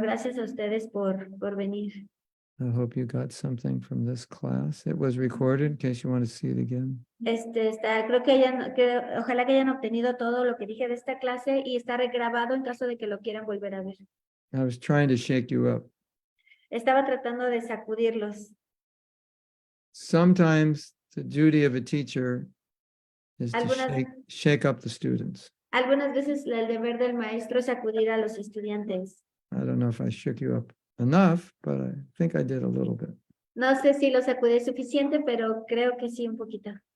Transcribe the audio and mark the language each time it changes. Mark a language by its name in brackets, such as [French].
[Spanish] Gracias a ustedes por venir. [English] I hope you got something from this class. It was recorded in case you want to see it again. [Spanish] Creo que ojalá que hayan obtenido todo lo que dije de esta clase y está regrabado en caso de que lo quieran volver a ver. [English] I was trying to shake you up. [Spanish] Estaba tratando de sacudirlos. [English] Sometimes the duty of a teacher is to [Spanish] Algunas- [English] shake up the students. [Spanish] Algunas veces el deber del maestro es sacudir a los estudiantes. [English] I don't know if I shook you up enough, but I think I did a little bit. [Spanish] No sé si los sacudí suficiente, pero creo que sí un poquito.